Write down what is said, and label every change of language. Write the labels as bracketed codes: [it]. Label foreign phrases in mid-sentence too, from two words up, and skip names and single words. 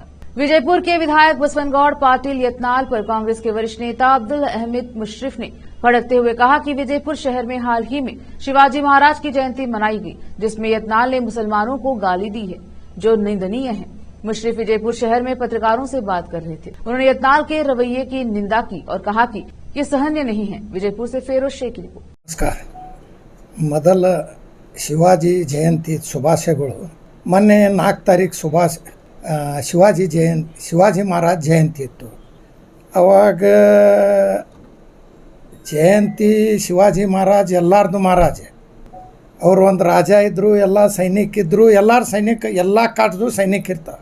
[hi] विजयपुर के विधायक बसवनगौड़ पाटिल यत्नाल पर कांग्रेस के वरिष्ठ नेता अब्दुल अहमद मुशर्रफ ने भड़कते हुए कहा कि विजयपुर शहर में हाल ही में शिवाजी महाराज की जयंती मनाई गई, जिसमें यत्नाल ने मुसलमानों को गाली दी है, जो निंदनीय है। मुशर्रफ विजयपुर शहर में पत्रकारों से बात कर रहे थे। उन्होंने यत्नाल के रवैये की निंदा की और कहा कि ये सहनीय नहीं है। विजयपुर से फेरोज शेख की रिपोर्ट। [kn] ನಮಸ್ಕಾರ। ಮೊದಲ ಶಿವಾಜಿ ಜಯಂತಿ ಶುಭಾಶಯಗಳು। ಮೊನ್ನೆ 4 ತಾರೀಕು ಶಿವಾಜಿ ಮಹಾರಾಜ್ ಜಯಂತಿ ಇತ್ತು। ಅವಾಗ ಜಯಂತಿ ಶಿವಾಜಿ ಮಹಾರಾಜ್ ಎಲ್ಲಾರ್ದು ಮಹಾರಾಜ, ಅವರು ಒಂದು ರಾಜ ಇದ್ದರು, ಎಲ್ಲ ಸೈನಿಕ ಇದ್ದರು, ಎಲ್ಲರ ಸೈನಿಕ ಎಲ್ಲ ಕಾಟ್ದು ಸೈನಿಕ ಇರ್ತಾರೆ।